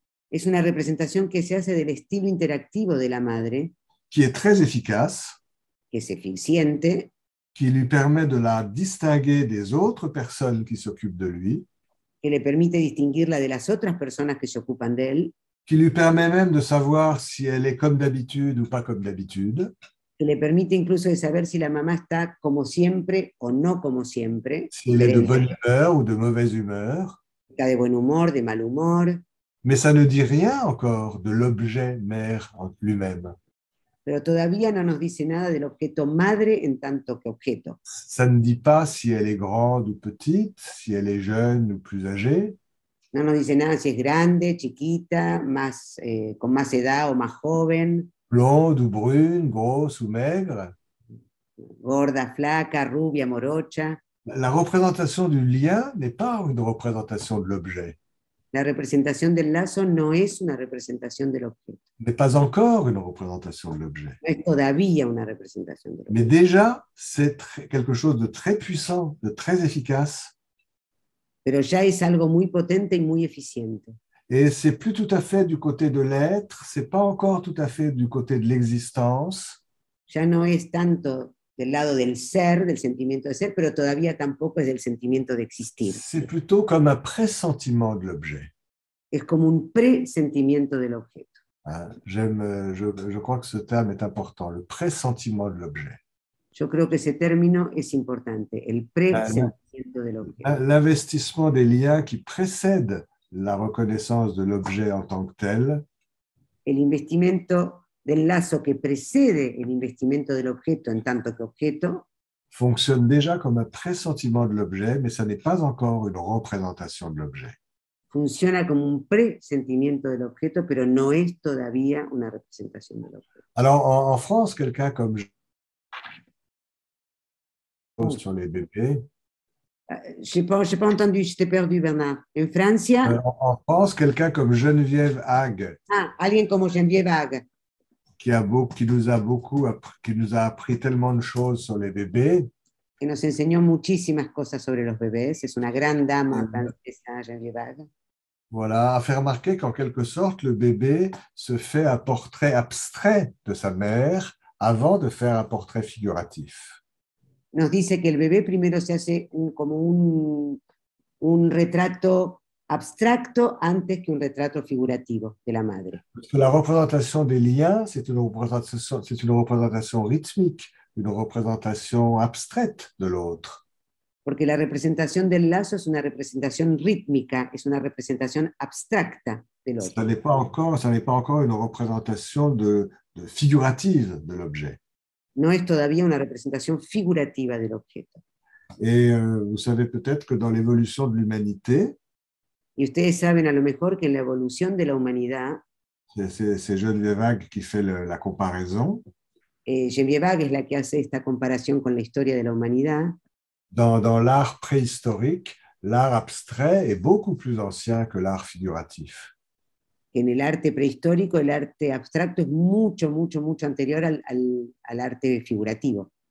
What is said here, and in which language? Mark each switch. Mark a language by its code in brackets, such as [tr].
[es] Es una representación que se hace del estilo interactivo de la madre, [fr] qui est très efficace, [es] que es eficiente, [fr] qui lui permet de la distinguer des autres personnes qui s'occupent de lui, [es] que le permite distinguirla de las otras personas que se ocupan de él, [fr] qui lui permet même de savoir si elle est comme d'habitude ou pas comme d'habitude, [es] que le permite incluso de saber si la mamá está como siempre o no como siempre, [fr] si elle est de bonne humeur ou de mauvaise humeur, [es] está de buen humor, de mal humor, [fr] mais ça ne dit rien encore de l'objet mère en lui-même. [es] pero todavía no nos dice nada del objeto madre en tanto que objeto. [fr] Ça ne dit pas si elle est grande ou petite, si elle est jeune ou plus âgée. [es] No nos dice nada si es grande, chiquita, más, con más edad o más joven, [fr] Blonde ou brune, grosse ou maigre. [es] gorda, flaca, rubia, morocha. [fr] La représentation du lien n'est pas une représentation de l'objet, [es] La representación del lazo no es una representación del objeto, [fr] n'est pas encore une représentation de l'objet. [es] no es todavía una representación del objeto. [fr] Mais déjà, c'est quelque chose de très puissant, de très efficace. [es] Pero ya es algo muy potente y muy eficiente. [fr] Et c'est plus tout à fait du côté de l'être, c'est pas encore tout à fait du côté de l'existence. [es] Ya no es tanto del lado del ser, del sentimiento de ser, pero todavía tampoco es del sentimiento de existir. [fr] C'est plutôt comme un pressentiment de l'objet. [es] Es como un presentimiento del objeto. [fr] Je crois que ce terme est important, le pressentiment de l'objet. [es] Yo creo que ese término es importante, el presentimiento del objeto. [fr] L'investissement des liens qui précèdent la reconnaissance de l'objet en tant que tel, [es] El investimento del lazo que precede el investimento del objeto en tanto que objeto [fr] fonctionne déjà comme un pressentiment de l'objet, mais ça n'est pas encore une représentation de l'objet. [es] funciona como un presentimiento del objeto, pero no es todavía una representación del objeto. [fr] Alors, en France, quelqu'un comme sur les bébés. J'ai pas entendu, je t'ai perdu, Bernard. [es] En Francia, [fr] En France, quelqu'un comme Geneviève Hague, [es] alguien como Geneviève Hague, [fr] qui nous a appris tellement de choses sur les bébés, [es] que nos enseñó muchísimas cosas sobre los bebés, es una gran dama francesa, Geneviève Hague. [fr] voilà, a fait remarquer qu'en quelque sorte, le bébé se fait un portrait abstrait de sa mère avant de faire un portrait figuratif. [es] Nos dice que el bebé primero se hace como un retrato abstracto antes que un retrato figurativo de la madre. [fr] Parce que la représentation des liens, c'est une représentation rythmique, une représentation abstraite de l'autre. [es] Porque la representación del lazo es una representación rítmica, es una representación abstracta del otro. [fr] Ça n'est pas encore une représentation figurative de l'objet. [es] No es todavía una representación figurativa del objeto. [fr] Et vous savez peut-être que dans l'évolution de l'humanité, [es] Y ustedes saben a lo mejor que en la evolución de la humanidad, [fr] c'est Geneviève Hague qui fait la comparaison. [es] Geneviève Hague es la que hace esta comparación con la historia de la humanidad. [fr] Dans l'art préhistorique, l'art abstrait est beaucoup plus ancien que l'art figuratif. [es] En el arte prehistórico, el arte abstracto es mucho, mucho, mucho anterior al arte figurativo.